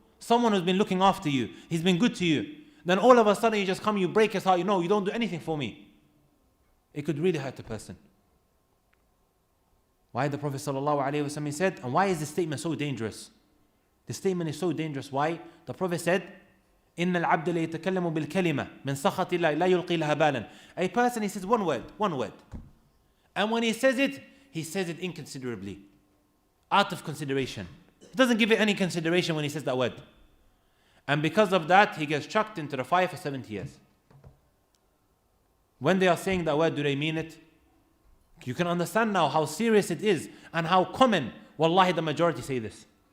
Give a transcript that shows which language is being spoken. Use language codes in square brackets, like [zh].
[en] Someone who's been looking after you, he's been good to you. Then all of a sudden you just come, you break his heart, you know, you don't do anything for me. It could really hurt the person. Why the Prophet ﷺ said, and why is this statement so dangerous? The statement is so dangerous. Why? The Prophet said, [ar] إن العبد لا يتكلم بالكلمة من سخط الله لا يلقي لها بالا. [en] A person, he says one word. And when he says it inconsiderably, out of consideration. He doesn't give it any consideration when he says that word. And because of that, he gets chucked into the fire for 70 years. When they are saying that word, do they mean it? You can understand now how serious it is and how common, wallahi, the majority say this.